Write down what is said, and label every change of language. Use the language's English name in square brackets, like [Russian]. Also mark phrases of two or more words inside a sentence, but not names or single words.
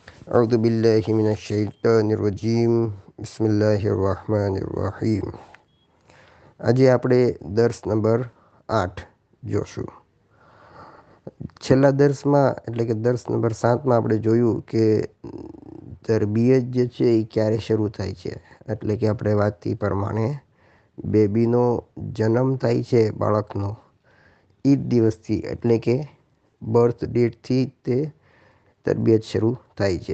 [Arabic] أعوذ بالله من الشيطان الرجيم بسم الله الرحمن الرحيم. [Gujarati] આજે આપણે દર્સ નંબર 8 જોશું. છેલ્લા દર્સમાં એટલે કે દર્સ નંબર 7માં આપણે જોયું કે તરબિયત જે છે એ ક્યારે શરૂ થાય છે. એટલે કે આપણે વાતથી પ્રમાણે બેબીનો જન્મ થાય છે બાળકનો એ જ દિવસથી એટલે કે બર્થ ડેટથી તે તરબિયત શરૂ થાય છે.